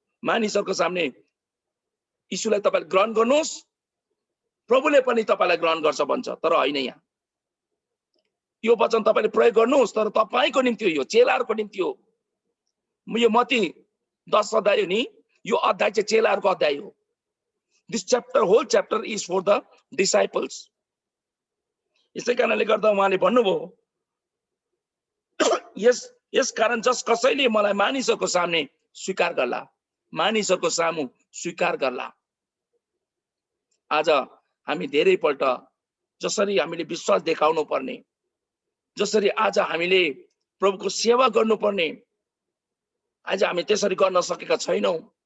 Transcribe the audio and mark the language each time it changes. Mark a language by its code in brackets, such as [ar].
[ne] मानिसहरूको सामने यीशुलाई तपाईले ग्रहण गर्नुहोस्, प्रभुले पनि तपाईलाई ग्रहण गर्छ भन्छ, तर होइन। यहाँ यो वचन तपाईले प्रयोग गर्नुहोस्, तर तपाईको निम्ति हो, यो चेलाहरूको निम्ति हो। यो मत्ती 10 अध्याय हो नि, यो अध्याय चाहिँ चेलाहरूको अध्याय हो। [en] This chapter, whole chapter is for the disciples. [ne] यसै कारणले गर्दा उहाँले भन्नुभयो, यस कारण जस कसैले मलाई मानिसहरूको सामने स्वीकार गर्ला, मानिसहरूको सामु स्वीकार गर्ला। आज हामी धेरै पल्ट जसरी हामीले विश्वास देखाउनु पर्ने, जसरी आज हामीले प्रभुको सेवा गर्नुपर्ने, आज हामी त्यसरी गर्न सकेका छैनौं।